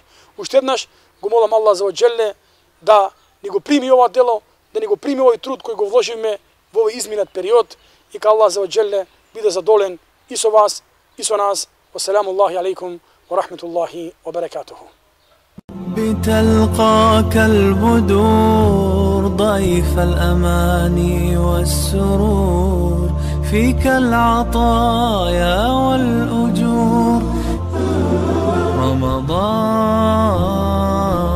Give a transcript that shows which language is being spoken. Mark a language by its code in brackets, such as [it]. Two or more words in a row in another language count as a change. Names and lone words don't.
[mk] Уште еднаш го молам Аллах [ar] عز وجل [mk] да ни го прими ова дело, да ни го прими овој труд кој го вложиме во овој изминат период и ка Аллах за оџеле биде задоволен и со вас и со нас. [ar] وسلام الله عليكم ورحمة الله وبركاته. بتلقاك البدور ضيف الأماني والسرور فيك العطايا والأجور رمضان